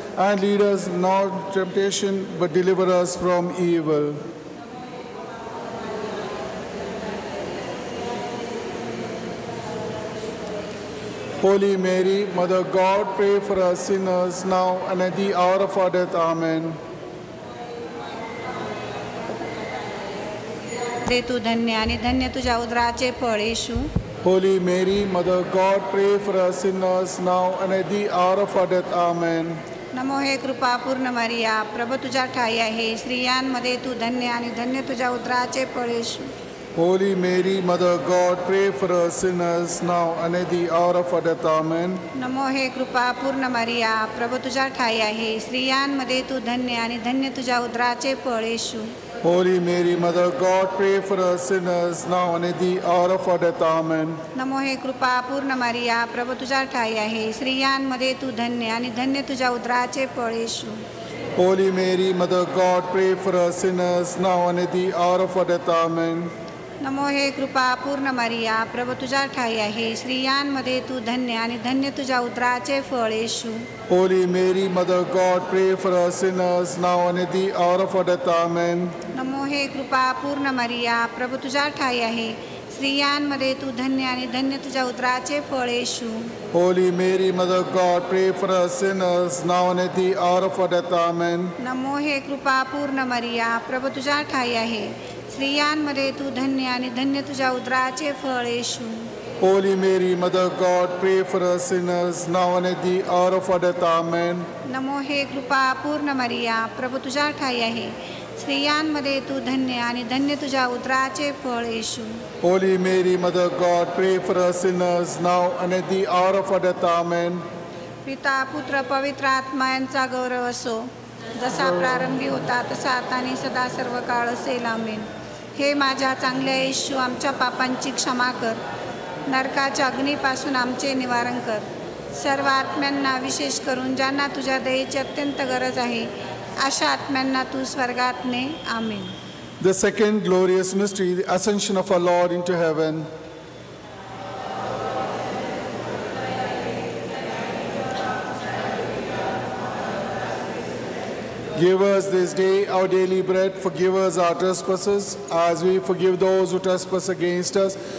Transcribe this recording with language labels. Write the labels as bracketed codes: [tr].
[en] And lead us not into temptation, but deliver us from evil. Holy Mary, Mother of God, pray for us sinners now and at the hour of our death. Amen. [mr] ते तू धन्य आणि धन्य तुझ्या उदराचे फळ येशू. [en] Holy Mary, Mother of God, pray for us sinners now and at the hour of our death. Amen. [mr] नमो हे कृपा पूर्ण मरिया, प्रभू तुझ्या ठाई आहे. स्त्रियांमध्ये तू धन्य आणि धन्य तुझ्या उदराचे फळ येशू. [en] Holy Mary, Mother of God, pray for us sinners now and at the hour of our death. Amen. [mr] नमो हे कृपा पूर्ण मरिया, प्रभू तुझ्या ठाई आहे. स्त्रियांमध्ये तू धन्य आणि धन्य तुझ्या उदराचे फळ येशू. [en] Holy Mary, Mother of God, pray for us sinners now and at the hour of our death. Amen. [mr] नमो हे कृपा पूर्ण मरिया, प्रभू तुझ्या ठाई आहे. स्त्रियांमध्ये तू धन्य आणि धन्य तुझ्या उदराचे फळ येशू. [en] Holy Mary, Mother of God, pray for us sinners now and at the hour of our death. Amen. [mr] नमो हे कृपा पूर्ण मरिया, प्रभू तुझ्या ठाई आहे. स्त्रियांमध्ये तू धन्य आणि धन्य तुझ्या उदराचे फळ येशू. [en] Holy Mary, Mother of God, pray for us sinners now and at the hour of our death. Amen. [mr] नमो हे कृपा पूर्ण मरिया, प्रभू तुझ्या ठाई आहे. स्त्रियांमध्ये तू धन्य आणि धन्य तुझ्या उदराचे फळ येशू. [en] Holy Mary, Mother of God, pray for us sinners now and at the hour of our death. Amen. [mr] नमो हे कृपा पूर्ण मरिया, प्रभू तुझ्या ठाई आहे. स्त्रियांमध्ये तू धन्य आणि धन्य तुझ्या उदराचे फळ येशू. [en] Holy Mary, Mother of God, pray for us sinners now and at the hour of our death. Amen. [mr] नमो हे कृपा पूर्ण मरिया, प्रभू तुझ्या ठाई आहे. स्त्रियांमध्ये तू धन्य आणि धन्य तुझ्या उदराचे फळ येशू. [en] Holy Mary, Mother of God, pray for us sinners now and at the hour of our death. Amen. [mr] पिता पुत्र पवित्र आत्मा यांचा गौरव असो, जसा प्रारंभी होता तसा आता आणि सदा सर्व काळ असेल. आमेन. हे माझ्या चांगल्या येशू, आमच्या पापांची क्षमा कर, नरकाच्या अग्नीपासून आमचे निवारण कर. सर्व आत्म्यांना, विशेष करून ज्यांना तुझ्या दयेची अत्यंत गरज आहे, अशा आत्म्यांना तू स्वर्गात ने. आमेन. [en] The second glorious mystery, the ascension of our Lord into heaven. Give us this day our daily bread. Forgive us our trespasses, as we forgive those who trespass against us.